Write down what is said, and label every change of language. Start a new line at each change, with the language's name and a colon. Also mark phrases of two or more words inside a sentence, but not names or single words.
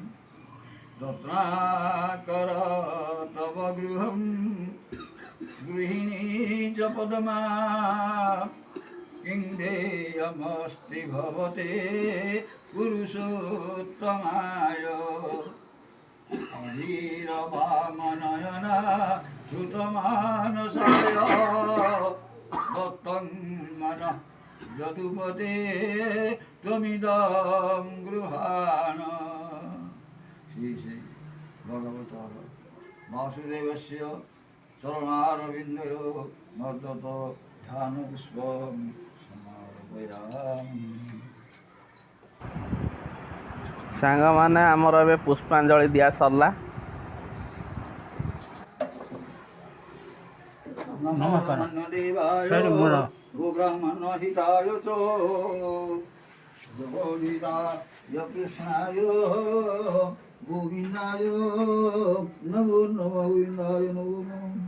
Sanskrit: रत्नाकर तव गृहं गृहिणी च पद्मा किं देयमस्ति भवते पुरुषोत्तमाय अधीरवामनयना श्रुतमानसाय दत्तं मनः यदुपते त्वमिदं गृहाण। श्री श्री भगवतः वासुदेवस्य चरणारविन्दयो मर्दत ध्यानपुष्पं समार्पयामि।
Odia: ସାଙ୍ଗମାନେ ଆମର ଏବେ ପୁଷ୍ପାଞ୍ଜଳି ଦିଆ ସରିଲା।
Sanskrit: नमस्कार गोब्राह्मण हिताय च गोविन्दाय कृष्णाय गोविन्दाय नमो नमः गोविन्दाय नमो नमः।